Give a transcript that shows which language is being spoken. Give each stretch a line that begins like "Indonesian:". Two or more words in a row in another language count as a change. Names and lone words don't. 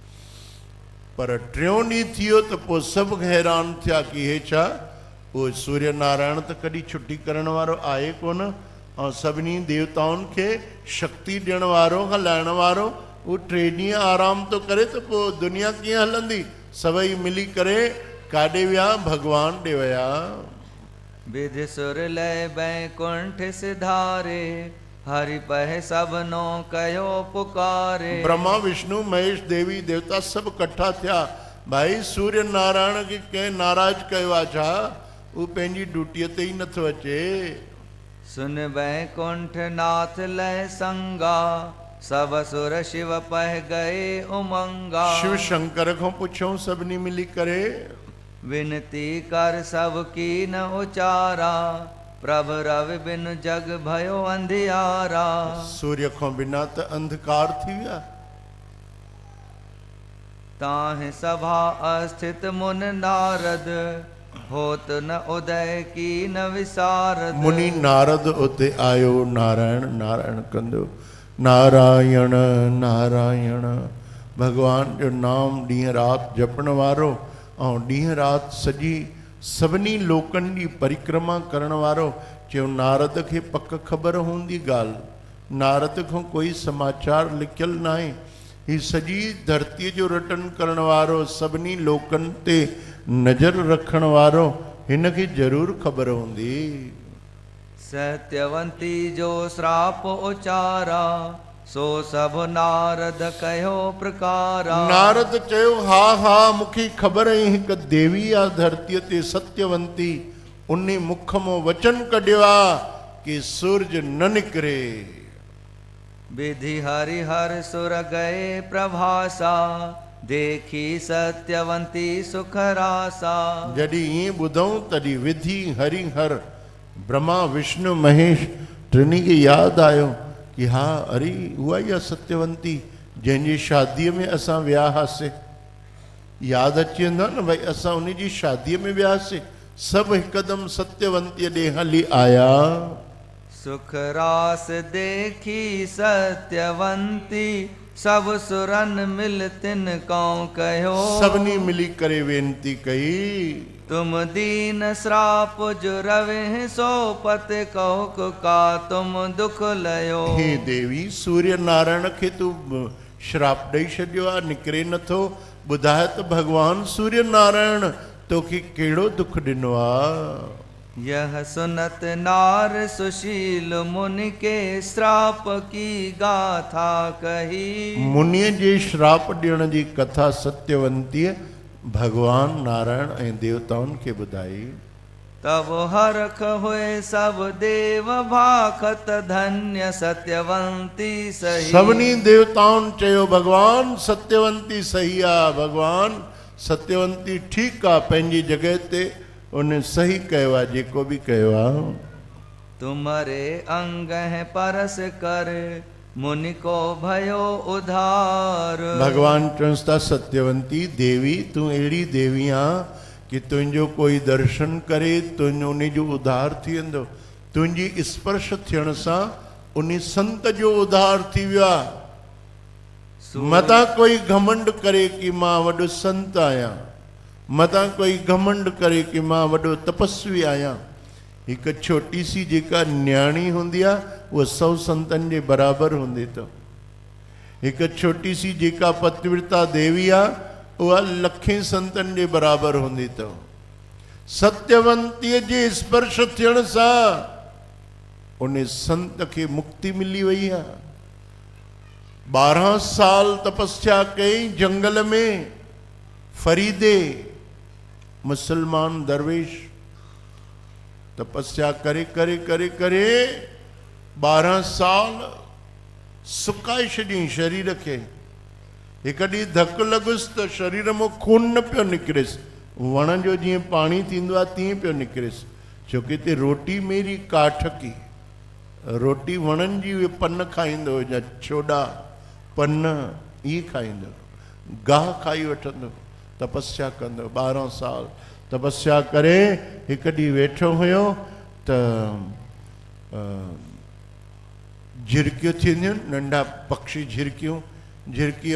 Sindhi: पर 3 ॾींहुं थी वियो त पोइ सभु हैरान थिया कि हे छा, उहो सूर्य नारायण त कॾहिं छुटी करण वारो आहे कोन, ऐं सभिनी देवताउनि खे शक्ति ॾियण वारो, हलाइण वारो, उहो 3 ॾींहं आराम थो करे त पोइ दुनिया कीअं हलंदी। सभई मिली करे काॾे विया, भॻवान ॾे विया।
Hindi: विधि सुर लय बैकुंठ सिधारे, हरि पह सबनो कयो पुकारे।
Sindhi: ब्रह्मा विष्णु महेश देवी देवता सभु कट्ठा थिया। भाई सूर्य नारायण खे कंहिं नाराज़ कयो आहे छा, उहो पंहिंजी ड्यूटीअ ते ई नथो अचे।
Hindi: सुन बैकुंठ नाथ लय संगा, सब सुर शिव पह गए उमंगा।
Sindhi: शिव शंकर खां पुछऊं सभिनी मिली करे,
Hindi: विनती कर सब की न उचारा, प्रभ रवि बिन जग भयो अंधियारा।
Sindhi: सूर्य खां बिना त अंधकार थी विया।
Hindi: ताहि सभा अस्थित मुन नारद, होत न उदय की न विसारद।
Sindhi: मुनि नारद उते आयो, नारायण नारायण कंदो, नारायण नारायण। भगवान जो नाम ॾींहं राति जपण वारो ऐं ॾींहं राति सॼी सभिनी लोकनि जी परिक्रमा करण वारो। चयो नारद खे पक ख़बर हूंदी ॻाल्हि, नारद खां कोई समाचार लिखियल न आहे। ही सॼी धरतीअ जो रटन करण वारो, सभिनी लोकनि ते नज़र रखण वारो, हिन खे ज़रूरु ख़बर हूंदी।
Hindi: सत्यवंती जो श्राप उचारा, सो सब नारद कयो प्रकारा।
Sindhi: नारद चयो हा हा मूंखे ख़बर आहे, हिकु देवी आहे धरतीअ ते सत्यवंती, उन मुख मां वचन कढियो आहे कि सूरज न निकिरे।
Hindi: विधि हरि हर सुर गए प्रभासा, देखी सत्यवंती सुख रासा।
Sindhi: जॾहिं ईअं ॿुधऊं तॾहिं विधि हरि हर ब्रह्मा विष्णु महेश टिनी खे यादि आयो कि हा अरे उहा ई आहे सत्यवंती जंहिंजी शादीअ में असां विया हुआसीं। यादि अची वेंदो आहे न भई असां उन जी शादीअ में वियासीं। सभु हिकदमि सत्यवंतीअ ॾे हली आया।
Hindi: सुख रास देखी सत्यवंती, सब सुरन मिल तिन कौं कहो।
Sindhi: सभिनी मिली करे वेनती कई,
Hindi: तुम दीन श्राप जो रवे सो पत कहो का तुम दुख लयो।
Sindhi: हे देवी सूर्य नारायण खे तू श्राप ॾेई छॾियो आहे, निकिरे नथो। ॿुधाए त भॻवान सूर्य नारायण तोखे कहिड़ो दुख ॾिनो आहे।
Hindi: यह सुनत नार सुशील मुनि के श्राप की गाथा कही।
Sindhi: मुनिअ जे श्राप ॾियण जी कथा सत्यवंतीअ भगवान नारायण ऐं देवताउनि खे ॿुधाई।
Hindi: तब हरख हुए सब देव भाखत, धन्य सत्यवंती सही।
Sindhi: सभिनी देवताउनि चयो भगवान सत्यवंती सही आहे, भगवान सत्यवंती ठीकु आहे पंहिंजी जॻह ते, उन सही कयो आहे जेको बि कयो आहे।
Hindi: तुम्हारे अंग है परस कर, मुनि को भयो उधार।
Sindhi: भगवान चवंस था सत्यवंती देवी तूं अहिड़ी देवी आहे कि तुंहिंजो कोई दर्शन करे तुंहिंजो उन जो उधार थी वेंदो। तुंहिंजी स्पर्श थियण सां उन संत जो उधार थी वियो आहे। मता कोई घमंड करे कि मां वॾो संत आहियां, मता कोई घमंड करे कि मां वॾो तपस्वी आहियां।
Hindi: एक छोटी सी
Sindhi: जेका न्याणी हुंदी आ वो 100 संतन जे बराबर हुंदी तो
Hindi: एक छोटी सी
Sindhi: जेका पतिव्रता देवी आ वह लखें संतन जे बराबर हुंदी तो सत्यवंतीअ जे स्पर्श थियण सां उन संत के मुक्ति
Hindi: मिली वही है।
Sindhi: 12 साल तपस्या कई जंगल में, फरीदे मुसलमान दरवेश तपस्या करे करे करे करे 12 साल सुकाए छॾियईं शरीर के। एक ॾींहुं धक लॻुसि त शरीर में खून न पियो निकिरेसि, वण जो जीअं पाणी थींदो आहे तीअं पियो निकिरेसि, छोकी हिते
Punjabi: रोटी मेरी काठ की,
Sindhi: रोटी वणनि जी उहे पन खाईंदो या छोॾा पन इहे खाईंदो, गाह खाई वठंदो, तपस्या कंदो। 12 साल तपस्या करे हिकु ॾींहुं वेठो हुयो त झिरकियूं थींदियूं, नंढा पक्षी झिरकियूं, झिरकीअ